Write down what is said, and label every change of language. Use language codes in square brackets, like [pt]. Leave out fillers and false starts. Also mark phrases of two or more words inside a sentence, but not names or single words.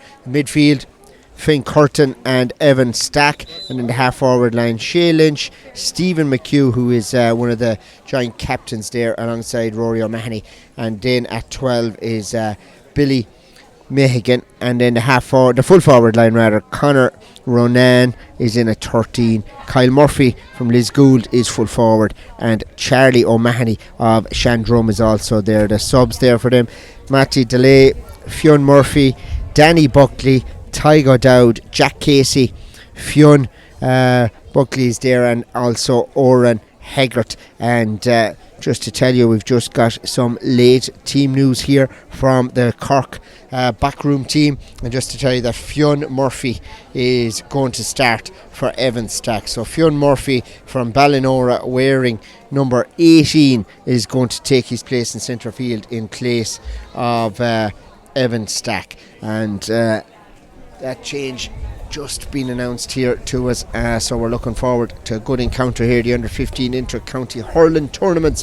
[en] Midfield, Finn Curtin and Evan Stack, and in the half forward line, Shay Lynch, Stephen McHugh, who is one of the joint captains there alongside Rory O'Mahony, and then at 12 is Billy Mehigan, and then the full forward line rather, Conor Ronan is in at 13, Kyle Murphy from Liz Gould is full forward, and Charlie O'Mahony of Shandrum is also there. The subs there for them, Matty DeLay, Fionn Murphy, Danny Buckley, Tygo Dowd, Jack Casey, Fionn Buckley is there, and also Oran Heggart. And just to tell you, we've just got some late team news here from the Cork backroom team, and just to tell you that Fionn Murphy is going to start for Evan Stack. So Fionn Murphy from Ballinora, wearing number 18, is going to take his place in centre field in place of Evan Stack, and that change just been announced here to us, so we're looking forward to a good encounter here, the under-15 inter-county hurling tournaments.